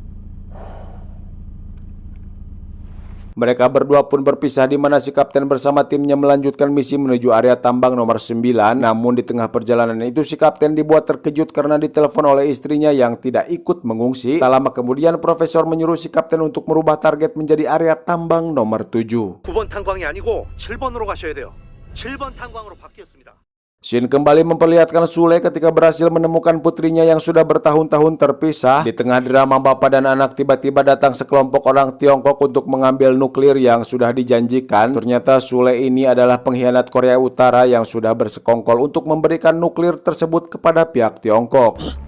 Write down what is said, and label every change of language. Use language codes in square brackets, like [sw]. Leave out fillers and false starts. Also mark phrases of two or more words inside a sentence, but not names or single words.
[id] Mereka berdua pun berpisah di mana si kapten bersama timnya melanjutkan misi menuju area tambang nomor 9. Namun di tengah perjalanan itu si kapten dibuat terkejut karena ditelepon oleh istrinya yang tidak ikut mengungsi. Tak lama kemudian Profesor menyuruh si kapten untuk merubah target menjadi area tambang nomor 7. [ko] 9번 탄광이 아니고 7번으로 가셔야 돼요. 7번 탄광으로 바뀌었습니다. [id] Shin kembali memperlihatkan Sule ketika berhasil menemukan putrinya yang sudah bertahun-tahun terpisah. Di tengah drama bapak dan anak, tiba-tiba datang sekelompok orang Tiongkok untuk mengambil nuklir yang sudah dijanjikan. Ternyata Sule ini adalah pengkhianat Korea Utara yang sudah bersekongkol untuk memberikan nuklir tersebut kepada pihak Tiongkok.